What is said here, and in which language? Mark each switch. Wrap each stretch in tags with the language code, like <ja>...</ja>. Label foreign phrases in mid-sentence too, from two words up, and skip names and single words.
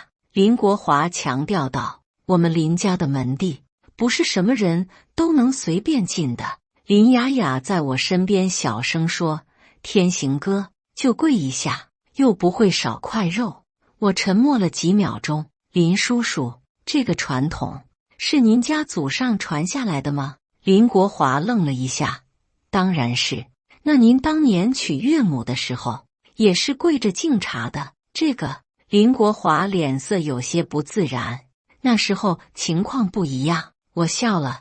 <zh>林國華強調道，我們林家的門第，不是什麼人都能隨便進的。林雅雅在我身邊小聲說，天行哥，就跪一下，又不會少塊肉。我沉默了幾秒鐘。林叔叔，這個傳統是您家祖上傳下來的嗎？林國華愣了一下。當然是。那您當年娶岳母的時候，也是跪着敬茶的？這個，林國華臉色有些不自然。那時候情況不一樣。我笑了。</zh>